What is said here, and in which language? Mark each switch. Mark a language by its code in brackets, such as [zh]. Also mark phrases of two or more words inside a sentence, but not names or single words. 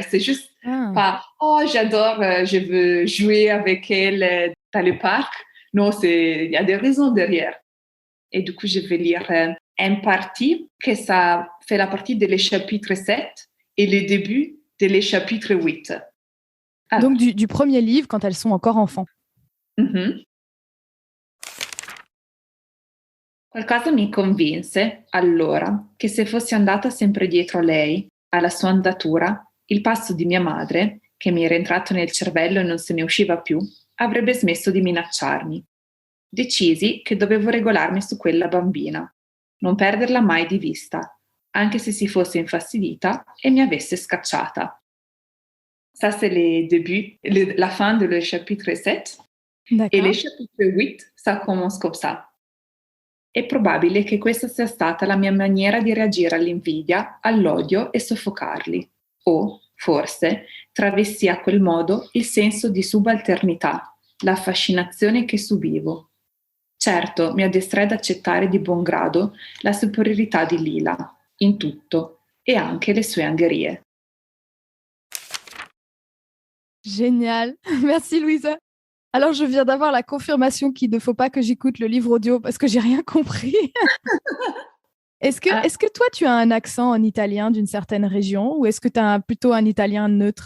[fr] C'est juste pas, oh, j'adore, je veux jouer avec elle dans le parc. Non, il y a des raisons derrière. Et du coup, je vais lire un parti que ça fait la partie de le chapitre 7 et le début de le chapitre 8. Donc, du premier livre, quand elles sont encore enfants. Mm-hmm. [it] Qualcosa mi convinse, allora, che se fossi andata sempre dietro a lei, alla sua andatura, il passo di mia madre, che mi era entrato nel cervello e non se ne usciva più, avrebbe smesso di minacciarmi. Decisi che dovevo regolarmi su quella bambina, non perderla mai di vista, anche se si fosse infastidita e mi avesse scacciata. [fr] Ça, c'est le début, la fin de le chapitre 7. Et le chapitre 8, ça commence comme ça. [it] È probabile che questa sia stata la mia maniera di reagire all'invidia, all'odio e soffocarli. O, forse, travestì a quel modo il senso di subalternità, la fascinazione che subivo. Certo, mi addestrai ad accettare di buon grado la superiorità di Lila, in tutto, e anche le sue angherie. [fr] Génial. Merci, Louisa. Alors, je viens d'avoir la confirmation qu'il ne faut pas que j'écoute le livre audio parce que j'ai rien compris. Est-ce que toi, tu as un accent en italien d'une certaine région ou est-ce que tu as plutôt un italien neutre?